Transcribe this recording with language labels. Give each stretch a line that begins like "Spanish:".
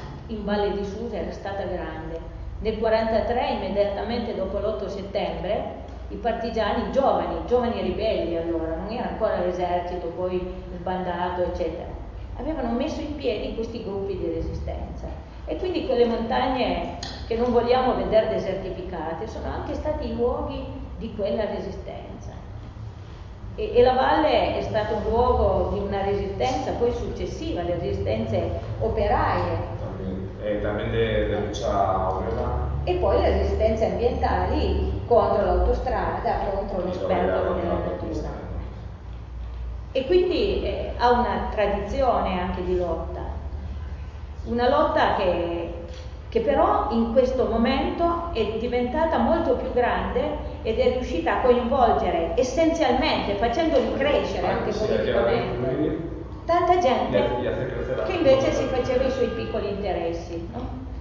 Italian: In Valle di Susa era stata grande. Nel 1943, immediatamente dopo l'8 settembre, i partigiani, giovani ribelli allora, non era ancora l'esercito, poi il bandato, eccetera, avevano messo in piedi questi gruppi di resistenza. E quindi quelle montagne che non vogliamo vedere desertificate sono anche stati i luoghi di quella resistenza. E la valle è stato un luogo di una resistenza poi successiva, le resistenze operaie.
Spanish: E también de lucha obrera.
Italian: E poi le resistenze ambientali contro l'autostrada, contro lo sperpero della natura. E quindi ha una tradizione anche di lotta. Una lotta che però in questo momento è diventata molto più grande ed è riuscita a coinvolgere essenzialmente, facendoli crescere anche politicamente, tanta gente che invece si faceva i suoi piccoli interessi, no?